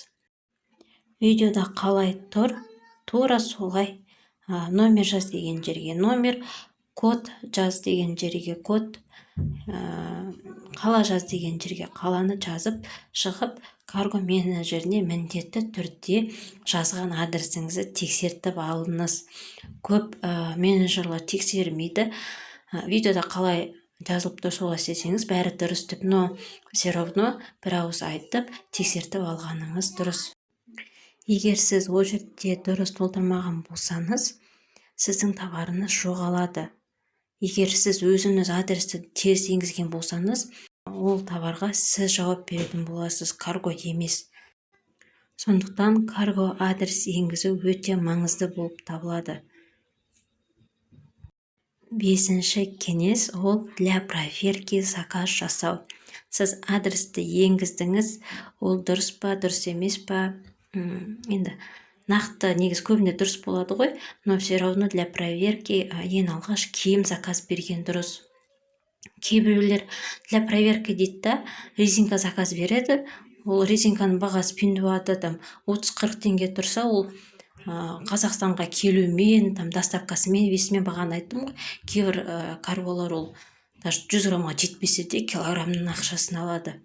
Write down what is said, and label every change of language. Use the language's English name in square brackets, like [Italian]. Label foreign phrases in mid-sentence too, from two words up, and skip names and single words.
[Kazakh] Видеода қалай тұр, тура солай номер жаз деген жерге номер, код жаз деген жерге код, қала жаз деген жерге қаланы жазып шығып, карго менеджеріне міндетті түрде жазған адресіңізді тексертіп алыңыз. Көп менеджерлер тексермейді. Видеода қалай жазылып тұр солай істесеңіз бәрі дұрыс деп, [Russian] но все равно [Kazakh] бір ауыз айтып тексертіп алғаныңыз дұрыс. Егер сіз ол жерде дұрыс толтырмаған болсаңыз, сіздің товарыңыз жоғалады. Егер сіз өзіңіз адресті теріс енгізген болсаңыз, ол товарға сіз жауап беретін боласыз, карго емес. Сондықтан карго адрес енгізу өте маңызды болып табылады. Бесінші кеңес, ол [Russian] для проверки [Kazakh] заказ жасау. Сіз адресті енгіздіңіз, ол дұрыс па, дұрыс емес па, енді нақты негіз көбінде дұрыс болады ғой, [Russian] но все равно для проверки [Kazakh] ең алғаш киім заказ берген дұрыс. Кейбіреулер [Russian] для проверки [Kazakh] дейді да, резинка заказ береді, ол резинканың бағасы пиндуада 30-40 теңге тұрса, ол Қазақстанға келумен, доставкасымен, весімен бағаны айттым ғой. Кейбір карголар ол даже 100 граммға жетпесе де килограммның ақшасын алады.